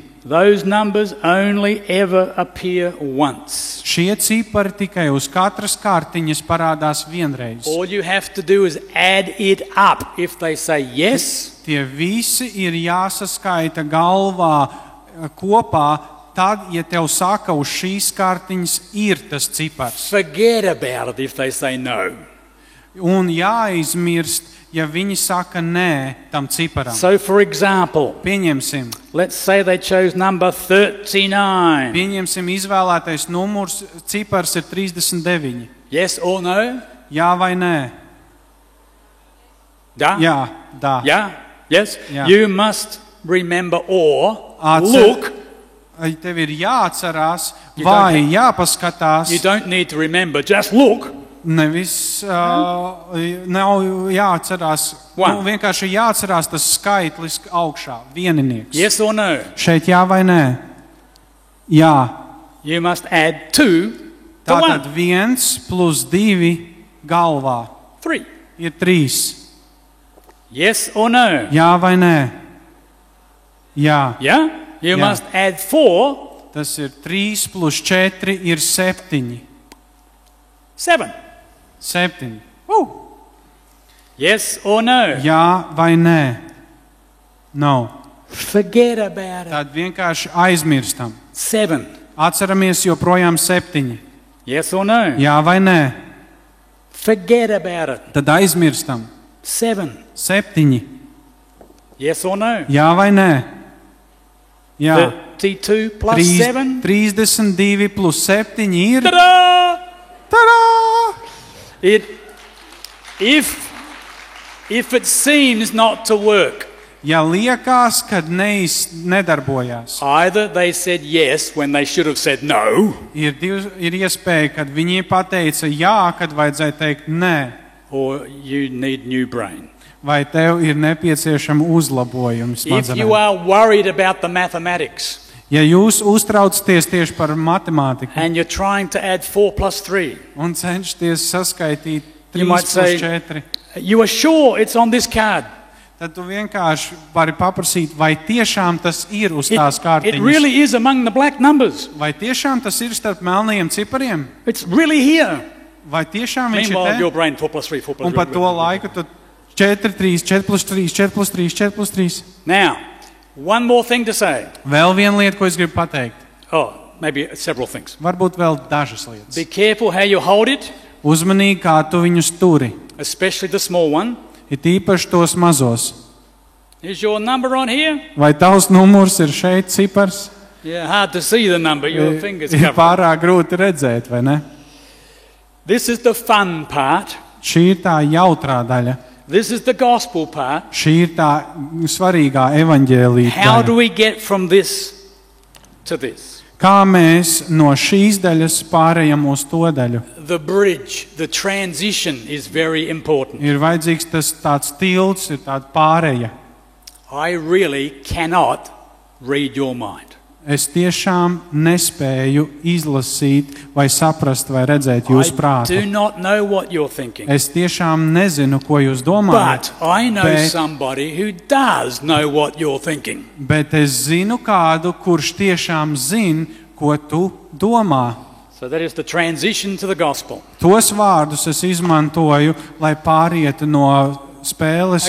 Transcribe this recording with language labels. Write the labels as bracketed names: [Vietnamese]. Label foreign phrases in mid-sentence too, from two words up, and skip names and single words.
[English] Those numbers only ever appear once. [Latvian] Šie cipari tikai uz katras kārtiņas parādās vienreiz. [English] All you have to do is add it up. If they say yes, [Latvian] Tie visi ir jāsaskaita galvā kopā. Tad, ja tev saka, uz šīs kārtiņas ir tas cipars. [English] forget about it if they say no. [Latvian] Un jāizmirst, ja viņi saka nē tam ciparam. [English] So, for example, [Latvian] Pieņemsim, [English] let's say they chose number 39. [Latvian] izvēlētais numurs, cipars ir 39. [English] Yes or no? [Latvian] Jā vai nē? Da? Jā, dā. [English] Yeah? Yes? Yeah. You must remember or [Latvian] Atcer- [English] look. [Latvian] Tev ir jāatcerās [English] You [Latvian] vai [English] don't [Latvian] jāpaskatās. [English] You don't need to remember, just look. [Latvian] Nevis nav jāatcerās. [English] One. [Latvian] Vienkārši jāatcerās tas skaitlis augšā. Vieninieks. [English] Yes or no? [Latvian] Šeit jā vai nē? Jā. [English] You must add 2 to [Latvian] Tātad 1. 1 plus 2 galvā 3. ir 3. [English] Yes or no? [Latvian] Jā vai nē? Jā. [English] Yeah? You Yeah. must add 4. [Latvian] Tas ir 3 plus 4 ir 7. 7. 7. [English] Yes or no? [Latvian] Jā vai nē? Nav. [English] Forget about it. [Latvian] Tad vienkārši aizmirstam. 7. Atceramies joprojām 7. [English] Yes or no? [Latvian] Jā vai nē? [English] Forget about it. [Latvian] Tad aizmirstam. 7. 7. [English] Yes or no? [Latvian] Jā vai nē? Jā. 32 plus 7. 32 plus 7 ir. Ta-da! Tadā! [English] If it seems not to work, [Latvian] Ja liekas, ka nedarbojās, [English] either they said yes when they should have said no, [Latvian] ir iespēja, kad viņi pateica jā, kad vajadzēja teikt nē, [English] or you need new brain. [Latvian] vai tev ir nepieciešama uzlabojumi [English] If you [Latvian] smadzenēm. [English] are worried about the mathematics [Latvian] Ja jūs uztraucaties tieši par matemātiku [English] and you're trying to add 4 plus 3, [Latvian] un cenšaties saskaitīt 3 [English] You might [Latvian] plus [English] say- 4, you are sure it's on this card. [Latvian] Tad tu vienkārši vari paprasīt, vai tiešām tas ir uz [English] It, [Latvian] tās [English] it [Latvian] kārtiņas. [English] really is among the black numbers. [Latvian] Vai tiešām tas ir starp melnajiem cipariem? [English] It's really here. [Latvian] Vai tiešām viņš [English] Meanwhile, [Latvian] ir [English] your [Latvian] te? [English] brain 4 plus 3, 4 plus [Latvian] Un 3. par to laiku tu 4, 3, 4 plus 3, 4 plus 3, 4 plus 3. [English] Now, one more thing to say. [Latvian] Vēl viena lieta, ko es gribu pateikt. [English] Oh, maybe several things. [Latvian] Varbūt vēl dažas lietas. [English] Be careful how you hold it, [Latvian] Uzmanīgi, kā tu viņus turi. [English] especially the small one. [Latvian] Ir īpaši tos mazos. [English] Is your number on here? [Latvian] Vai tavs numurs ir šeit, cipars? [English] Yeah, hard to see the number. Your fingers [Latvian] Ir [English] covered. [Latvian] pārāk grūti redzēt, vai ne? [English] This is the fun part. [Latvian] Šī ir tā jautrā daļa. [English] This is the gospel part. [Latvian] Šī ir tā svarīgā evaņģēlīja [English] How do [Latvian] daļa. [English] we get from this to this? [Latvian] Kā mēs no šīs daļas pārējām uz to daļu? [English] The bridge, the transition is very important. [Latvian] Ir vajadzīgs tas tāds tilts, ir tāda pāreja. [English] I really cannot read your mind. [Latvian] Es tiešām nespēju izlasīt vai saprast vai redzēt jūsu [English] I do [Latvian] prātu. [English] not know what you're thinking. [Latvian] Es tiešām nezinu, ko jūs domājat, [English] But I know [Latvian] bet- [English] somebody who does know what you're thinking. [Latvian] bet es zinu kādu, kurš tiešām zina, ko tu domā. [English] So that is the transition to the gospel. [Latvian] Tos vārdus es izmantoju, lai pārietu no spēles